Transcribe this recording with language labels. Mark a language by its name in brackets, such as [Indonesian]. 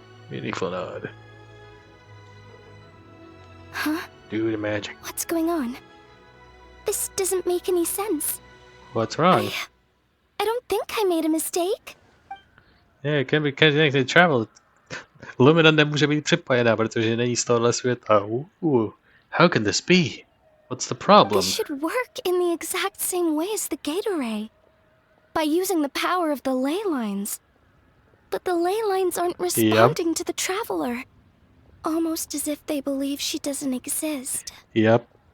[English] Meaningful nod. Huh? Do the magic. What's going on? This doesn't make any sense. What's wrong? I don't think I made a mistake. Yeah, it can be connected to Trable. [Czech] Lumine nemůže být připojená, protože není z tohohle světa. [English] How can this be? What's the problem? This should work in the exact same way as the gate array. By using the power of the ley lines. But the ley lines aren't responding to the Traveler. Almost as if they believe she doesn't exist. Yep.